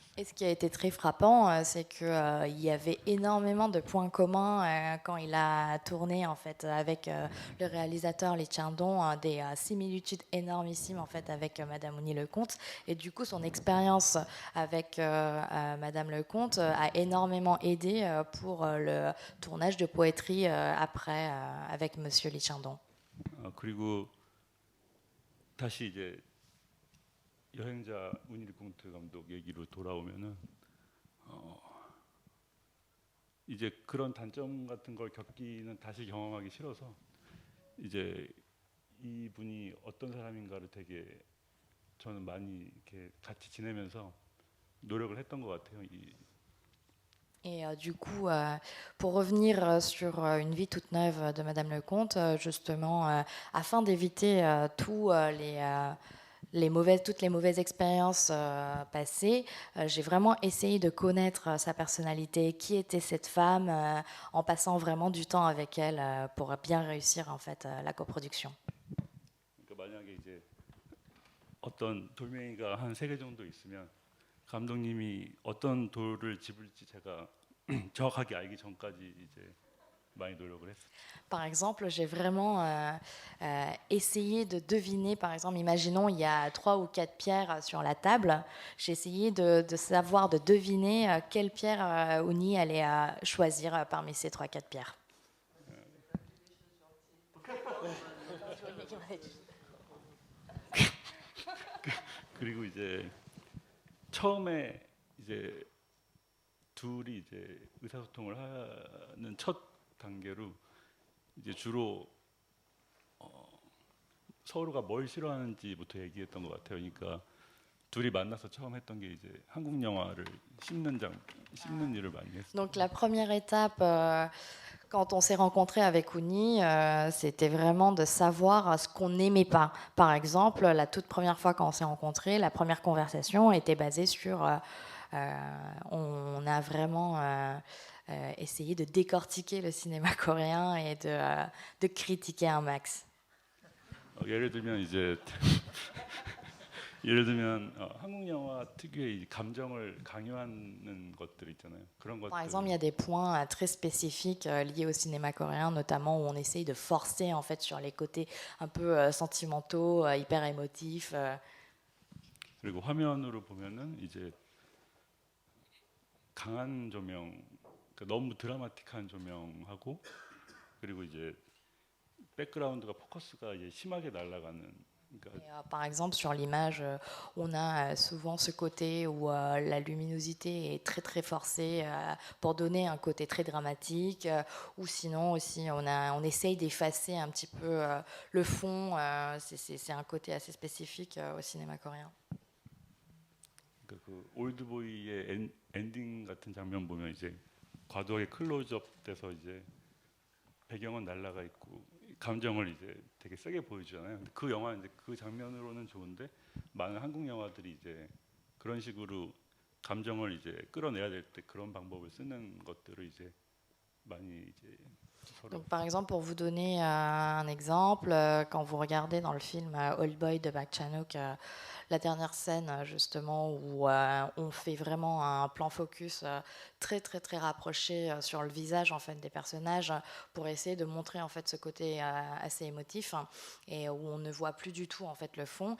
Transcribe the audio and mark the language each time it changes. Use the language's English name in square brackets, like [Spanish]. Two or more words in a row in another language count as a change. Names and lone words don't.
[French] Et ce qui a été très frappant, c'est qu'il y avait énormément de points communs quand il a tourné en fait avec le réalisateur Lee Chang-dong, des similitudes énormissimes en fait avec Madame Ouni Lecomte. Et du coup, son expérience avec Madame Lecomte a énormément aidé pour le tournage de Poétrie après avec Monsieur Lee Chang-dong. [Korean] 그리고 다시 이제 여행자 우니리콩트 감독 얘기로 돌아오면은 이제 그런 단점 같은 걸 겪기는 다시 경험하기 싫어서 이제 이분이 어떤 사람인가를 되게 저는 많이 이렇게 같이 지내면서 노력을 했던 것 같아요. [French] Et du coup, pour revenir sur Une vie toute neuve de Madame Lecomte, justement, afin d'éviter toutes les mauvaises expériences passées, j'ai vraiment essayé de connaître sa personnalité, qui était cette femme, en passant vraiment du temps avec elle pour bien réussir en fait la coproduction. [Korean] 그러니까 만약에 이제 어떤 돌멩이가 한 3개 정도 있으면 감독님이 어떤 돌을 집을지 제가 정확하게 알기 전까지 이제 많이 노력을 했어요. [French] Par exemple, j'ai vraiment essayé de deviner, par exemple, imaginons il y a 3 ou 4 pierres sur la table, j'ai essayé de savoir, de deviner quelle pierre Ouni allait choisir parmi ces 3-4 pierres. [Korean] 그리고 이제 처음에 이제 둘이 이제 의사소통을 하는 첫 단계로 이제 주로 서로가 뭘 싫어하는지부터 얘기했던 것 같아요. 그러니까 둘이 만나서 처음 했던 게 이제 한국 영화를 씹는 일을 많이 했어요. [French] Donc la première étape, quand on s'est rencontré avec Ouni, c'était vraiment de savoir ce qu'on n'aimait pas. Par exemple, la toute première fois quand on s'est rencontrés, la première conversation était basée sur... on a vraiment essayé de décortiquer le cinéma coréen et de critiquer un max. [Korean] 예를 들면 한국 영화 특유의 이 감정을 강요하는 것들 있잖아요. 그런 것들. [French] Par exemple, il y a des points très spécifiques liés au cinéma coréen, notamment où on essaye de forcer en fait sur les côtés un peu sentimentaux, hyper émotifs. [Korean] 그리고 화면으로 보면은 이제 강한 조명, 그러니까 너무 드라마틱한 조명하고 그리고 이제 백그라운드가 포커스가 이제 심하게 날아가는. [French] Par exemple, sur l'image, on a souvent ce côté où la luminosité est très très forcée pour donner un côté très dramatique, ou sinon aussi on essaye d'effacer un petit peu le fond. C'est un côté assez spécifique au cinéma coréen. [Korean] 그 올드보이의 엔딩 같은 장면 보면 이제 과도하게 클로즈업 돼서 이제 배경은 날아가 있고 감정을 이제 되게 세게 보여주잖아요. 근데 그 영화는 이제 그 장면으로는 좋은데 많은 한국 영화들이 이제 그런 식으로 감정을 이제 끌어내야 될 때 그런 방법을 쓰는 것들을 이제 많이 이제 서로. [French] Donc, par exemple, pour vous donner un exemple, quand vous regardez dans le film Old Boy de Park Chan-wook, la dernière scène justement où on fait vraiment un plan focus très très très rapproché sur le visage en fait des personnages pour essayer de montrer en fait ce côté assez émotif et où on ne voit plus du tout en fait le fond.